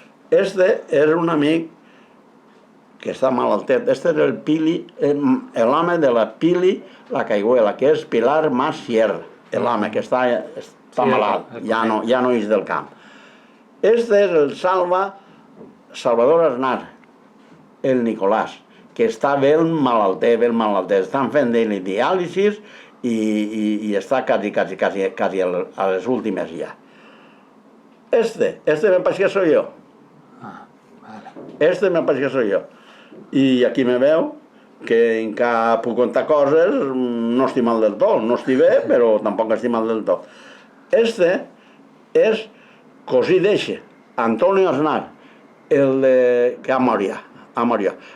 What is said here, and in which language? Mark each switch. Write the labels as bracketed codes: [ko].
[ca] Este era un amic que està malaltet, este era el Pili, l'home de la Pili la Caiguela, que és Pilar Mas Sierra, l'home que està malalt, ja no és del camp. Este és el Salvador Aznar, el Nicolás, que està ben malaltet, estan fent diàlisis i està quasi a les últimes ja. [es] Este me parece que soy yo. Este me parece que soy yo. [ca] I aquí me veu que encara puc contar coses, no estic mal del tot, no estic bé, però tampoc estic mal del tot. Este és cosí d'eixe, Antonio Aznar, que ha morit.